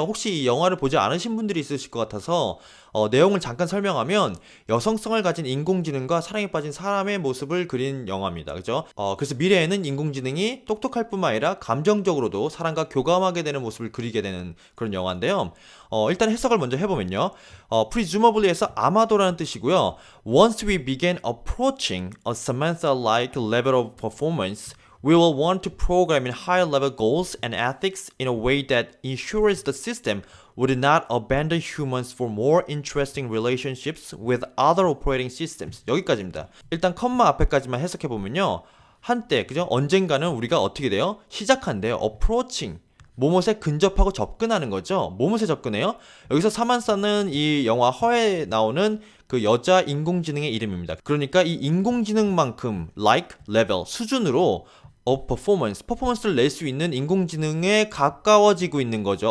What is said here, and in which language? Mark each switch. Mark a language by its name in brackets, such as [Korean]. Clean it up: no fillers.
[Korean] 혹시 이 영화를 보지 않으신 분들이 있으실 것 같아서 내용을 잠깐 설명하면 여성성을 가진 인공지능과 사랑에 빠진 사람의 모습을 그린 영화입니다. 그죠? 그래서 미래에는 인공지능이 똑똑할 뿐만 아니라 감정적으로도 사람과 교감하게 되는 모습을 그리게 되는 그런 영화인데요. 일단 해석을 먼저 해보면요. presumably에서 아마도라는 뜻이고요. [English] Once we begin approaching a Samantha-like level of performance, we will want to program in higher level goals and ethics in a way that ensures the system would not abandon humans for more interesting relationships with other operating systems. [Korean] 여기까지입니다. 일단 컴마 앞에까지만 해석해보면요. 한때, 그죠? 언젠가는 우리가 어떻게 돼요? 시작한대요. approaching. 모못에 근접하고 접근하는 거죠. 모못에 접근해요. 여기서 사만사는 이 영화 허에 나오는 그 여자 인공지능의 이름입니다. 그러니까 이 인공지능만큼 like, level, 수준으로 퍼포먼스를 낼 수 있는 인공지능에 가까워지고 있는 거죠.